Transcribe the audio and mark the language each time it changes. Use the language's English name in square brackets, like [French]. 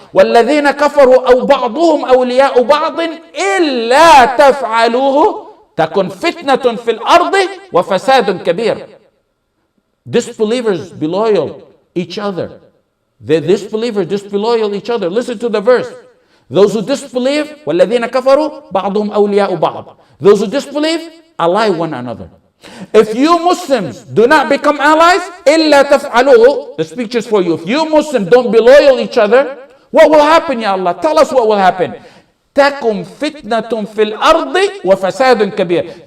[Arabic] وَالَّذِينَ كَفَرُوا أَوْ بَعْضُهُمْ أَوْلِيَاءُ بَعْضٍ إِلَّا تَفْعَلُوهُ تَكُنْ فِتْنَةٌ فِي الْأَرْضِ وَفَسَادٌ كَبِيرٌ. [English] Disbelievers be loyal each other. The disbelievers disloyal each other. Listen to the verse. Those who disbelieve, [Arabic] وَالَّذِينَ كَفَرُوا بَعْضُهُمْ أَوْلِيَاءُ بَعْضٍ. [English] Those who disbelieve, ally one another. If you Muslims do not become allies, [Arabic] إِلَّا تَفْعَلُوهُ, [English] the speech is for you. If you Muslims don't be loyal each other, what will happen, Ya Allah? Tell us what will happen. [Arabic] تَكُمْ فِتْنَةٌ فِي الْأَرْضِ وَفَسَادٌ كَبِيرٌ.